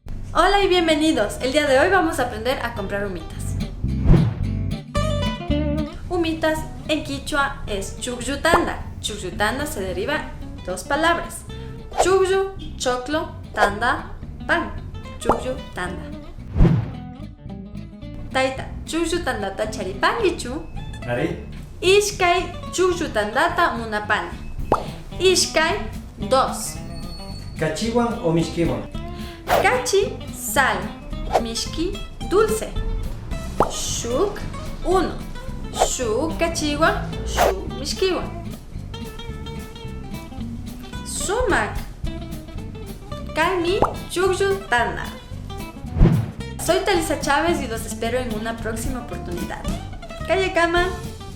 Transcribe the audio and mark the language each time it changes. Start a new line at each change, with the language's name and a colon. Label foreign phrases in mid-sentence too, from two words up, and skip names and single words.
Spanish: Hola y bienvenidos. El día de hoy vamos a aprender a comprar humitas. Humitas en quichua es chucllutanda. Chucllutanda se deriva de dos palabras. Chucllu, choclo, tanda, pan.
Quechua: Chucllutanda. Taita, chucllutandata charipankichu. Ari, Ishkay chucllutandata munapani.
Spanish: Ishkay, dos.
Quechua: Cachiwan o Mixquiwan.
Spanish: Cachi, sal. Mishki, dulce. Shuk, uno.
Quechua: Shuk cachiwan, shuk mishkiwan. Sumak. Kaimi chucllutanda.
Spanish: Soy Talisa Chávez y los espero en una próxima oportunidad.
Quechua: Calle Cama.